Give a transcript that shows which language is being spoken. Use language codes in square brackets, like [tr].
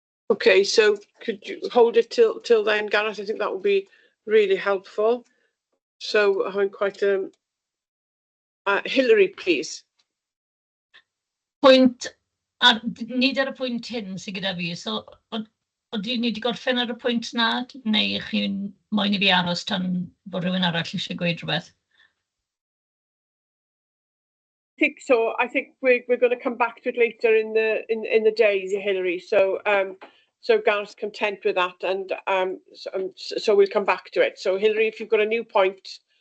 [en] Okay, so could you hold it till then, Gareth? I think that would be really helpful. So I'm quite Hilary, please. [cy] Pwynt, nid ar y pwynt hyn sydd gyda fi, so oedden ni wedi gorffen ar y pwynt na, neu chi'n moyn I fi aros tan bod rhywun arall eisiau gweud rhywbeth? [en] I think so. I think we're going to come back to it later in the day, Hilary. So so Gareth's content with that, and so we'll come back to it. So Hilary, if you've got a new point.